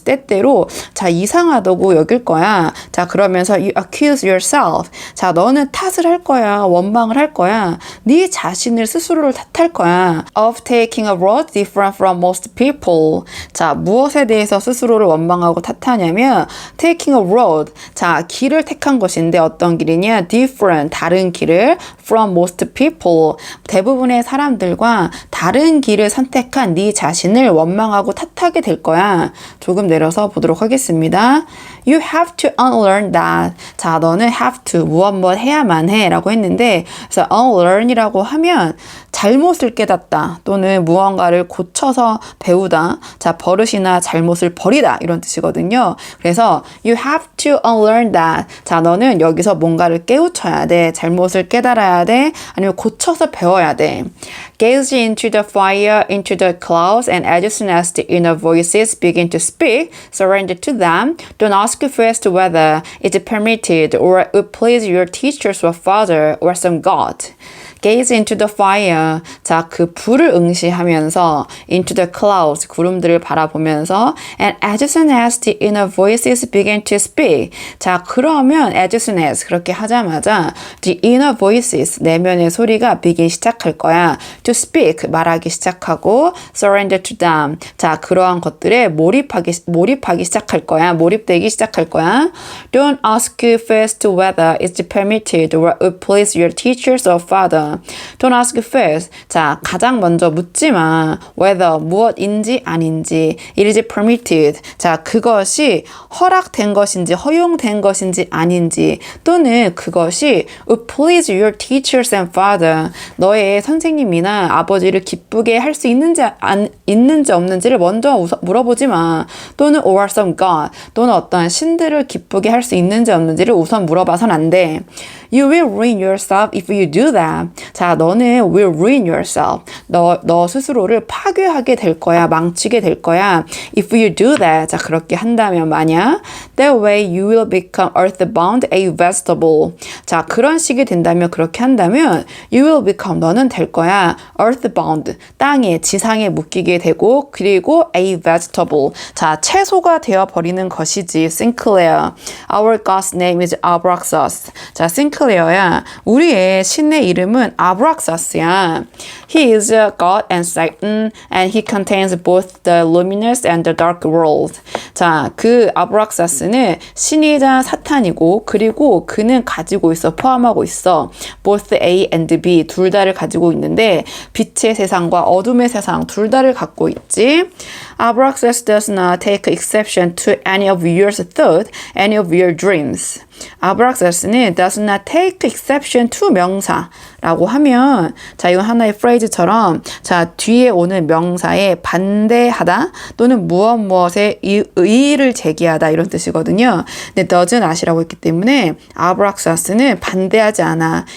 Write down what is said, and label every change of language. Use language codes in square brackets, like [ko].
[ko] 때때로 자, 이상하다고 여길 거야. 자, 그러면서 [en] you accuse yourself. [ko] 자, 너는 탓을 할 거야. 원망을 할 거야. 네 자신을 스스로를 탓할 거야. [en] Of taking a road different from most people. [ko] 자, 무엇에 대해서 스스로를 원망하고 탓하냐면 [en] taking a road. [ko] 자, 길을 택한 것인데 어떤 길이냐? [en] different, [ko] 다른 길을 [en] from most people. [ko] 대부분의 사람들과 다른 길을 선택한 네 자신을 원망하고 탓하게 될 거야. 조금 내려서 보도록 하겠습니다. [en] You have to unlearn that. [ko] 자, 너는 [en] have to, [ko] 무엇 해야만 해 라고 했는데, 그래서 unlearn이라고 하면 잘못을 깨닫다 또는 무언가를 고쳐서 배우다. 자, 버릇이나 잘못을 버리다 이런 뜻이거든요. 그래서 [en] you have to unlearn that. [ko] 자, 너는 여기서 뭔가를 깨우쳐야 돼. 잘못을 깨달아야 돼. 아니면 고쳐서 배워야 돼. [en] Gaze into the fire, into the clouds, and as soon as the inner voices begin to speak, surrender to them. Don't ask first whether it's permitted or would please your teachers or father or some god. Gaze into the fire. [ko] 자, 그 불을 응시하면서 [en] into the clouds, [ko] 구름들을 바라보면서 [en] and as soon as the inner voices begin to speak. [ko] 자, 그러면 [en] as soon as [ko] 그렇게 하자마자 [en] the inner voices, [ko] 내면의 소리가 [en] begin [ko] 시작할 거야. [en] to speak, [ko] 말하기 시작하고 [en] surrender to them. [ko] 자, 그러한 것들에 몰입하기 시작할 거야. 몰입되기 시작할 거야. [en] Don't ask first whether it's permitted or would please your teachers or father. Don't ask first. [ko] 자, 가장 먼저 묻지 마. [en] Whether, [ko] 무엇인지 아닌지. [en] It is permitted. [ko] 자, 그것이 허락된 것인지 허용된 것인지 아닌지 또는 그것이 [en] would please your teachers and father. [ko] 너의 선생님이나 아버지를 기쁘게 할 수 있는지 없는지를 먼저 물어보지 마. 또는 [en] or some god. [ko] 또는 어떠한 신들을 기쁘게 할 수 있는지 없는지를 우선 물어봐선 안 돼. [en] You will ruin yourself if you do that. [ko] 자, 너는 [en] will ruin yourself. [ko] 너 스스로를 파괴하게 될 거야. 망치게 될 거야. [en] If you do that. [ko] 자, 그렇게 한다면 만약 [en] that way you will become earthbound a vegetable. [ko] 자, 그런 식이 된다면 그렇게 한다면 [en] you will become [ko] 너는 될 거야. [en] earthbound. [ko] 땅에 지상에 묶이게 되고 그리고 [en] a vegetable. [ko] 자, 채소가 되어 버리는 것이지. [en] Sinclair. Our God's name is Abraxas. [ko] 자, Sinclair야. 우리의 신의 이름은 Abraxas야. [en] He is a God and Satan and he contains both the luminous and the dark world. [ko] 자, 그 아브락사스는 신이자 사탄이고 그리고 그는 가지고 있어 포함하고 있어. [en] both A and B [ko] 둘 다를 가지고 있는데 빛의 세상과 어둠의 세상 둘 다를 갖고 있지. [en] Abraxas does not take exception to any of your thoughts, any of your dreams. [ko] 아브락사스는 [en] does not take exception to [ko] 명사라고 하면 자, 이건 하나의 phrase처럼 자, 뒤에 오는 명사에 반대하다 또는 무엇에 의의를 제기하다 이런 뜻이거든요. 근데 [en] doesn't not [ko] 이라고 했기 때문에 아브락사스는 반대하지 않아.